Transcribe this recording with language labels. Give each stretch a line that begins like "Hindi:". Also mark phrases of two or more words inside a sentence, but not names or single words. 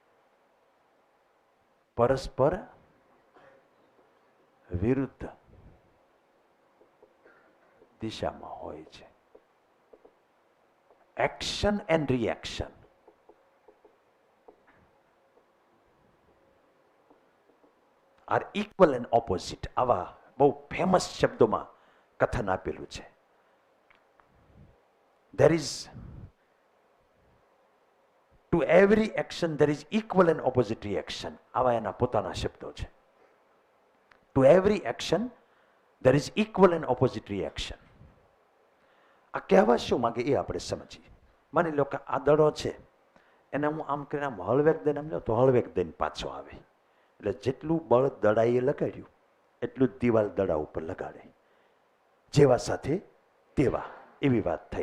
Gujarati: પરસ્પર વિરુદ્ધ દિશામાં હોય છે.
English: action and reaction. are equal and opposite.
Gujarati: આવા બહુ ફેમસ શબ્દોમાં કથન આપેલું છે.
English: There is to every action there is equal and opposite reaction.
Gujarati: આવા એના પોતાના શબ્દો છે.
English: To every action there is equal and opposite reaction.
Gujarati: આ કહેવા શું માંગે એ આપણે સમજીએ. માની લો કે આ દડો છે, એને હું આમ કરીને આમ હળવેક દઈને આમ લો તો હળવેક દઈને પાછો આવે. એટલે જેટલું બળ દડાઈએ લગાડ્યું એટલું જ દિવાલ દડા ઉપર લગાડે. જેવા સાથે તેવા, એવી વાત થઈ.